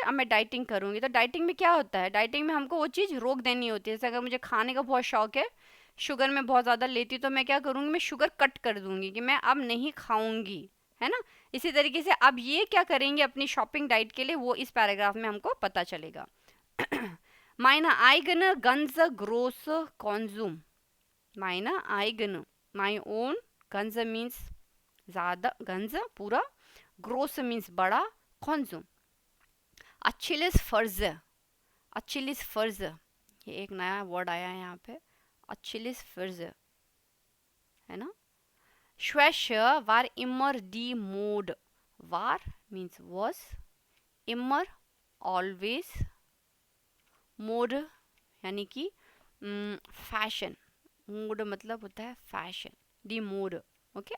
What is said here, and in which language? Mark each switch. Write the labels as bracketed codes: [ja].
[hi] अब मैं डाइटिंग करूँगी। तो डाइटिंग में क्या होता है, डाइटिंग में हमको वो चीज़ रोक देनी होती है। जैसे अगर मुझे खाने का बहुत शौक है, शुगर मैं बहुत ज़्यादा लेती हूँ, तो मैं क्या करूँगी, मैं शुगर कट कर दूँगी कि मैं अब नहीं खाऊँगी, है ना। इसी तरीके से अब ये क्या करेंगे अपनी शॉपिंग डाइट के लिए, वो इस पैराग्राफ में हमको पता चलेगा। [de] Meine eigene ganze große Konsum, meine eigene, [en] my own, [de] ganze means ज़्यादा, ganze पूरा, groß means बड़ा, Konsum, Achilles Ferse, Achilles Ferse, ये एक नया वर्ड आया है यहाँ पे, Achilles Ferse, है ना। Schwäche war immer die Mode, [en] war means was, immer always, [hi] mode यानी कि फैशन, मोड मतलब होता है फैशन, डी मोड, ओके।